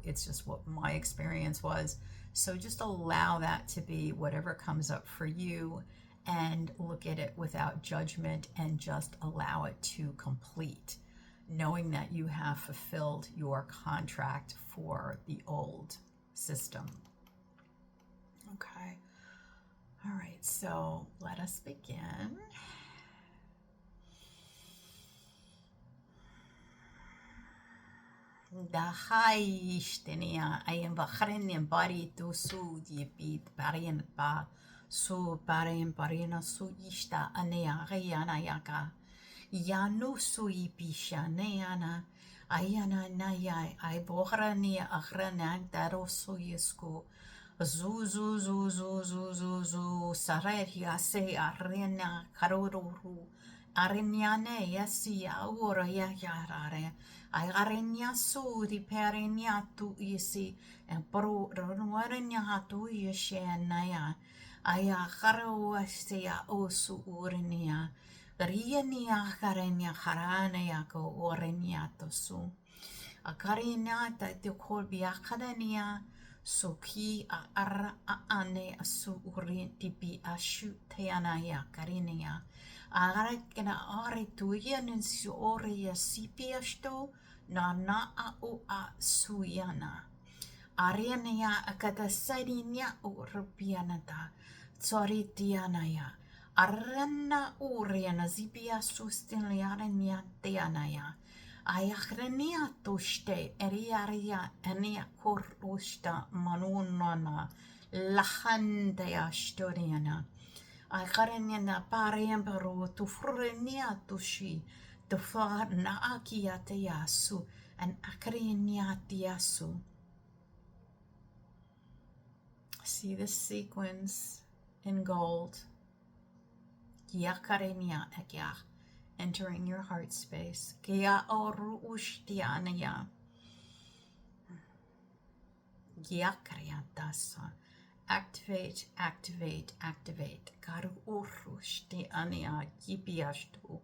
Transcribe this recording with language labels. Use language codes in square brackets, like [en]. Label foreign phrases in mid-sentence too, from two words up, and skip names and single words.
[en] It's just what my experience was. So just allow that to be whatever comes up for you, and look at it without judgment, and just allow it to complete, knowing that you have fulfilled your contract for the old system. Okay. All right, so let us begin. Dahai ishtenia ayam bakhrenian bari to su yipit barian ba su barian barina su ishta anea ayana yaka yanu su ipisha neana ayana naya ay bohrania akhrana daro su yisku zu zu zu zu zu zu zu sareria se arena karuru areniane yasi aura ya yarare ai arenia su di perenia tu isi en pro ronuarenia hatu yeshenaya ai akharu asia osu urenia rienia karenia harania ko orenia to su akarina ta te kolbi akadania Soki a ara a ane a su uri tipi a shu te anaya karinia. A ara kena are tuianen si ore ya sipi asto na a o a suyana. Ariania a kata sarinia o rupianata. Tsori tianaya. Arana uriana zipia sustiliarenia te anaya. Ayakrenia tuste eriaria enia korrusta manunana lahandea storiana. Ayakrenia pariemperu tu frenia tushi tu far na akiateasu and akreniatiasu. See this sequence in gold. Yakarenia ekya. Entering your heart space. Kia oru ushtiania. Giakriatasa. Activate, activate, activate. Karu oru shtiania kipiashtu.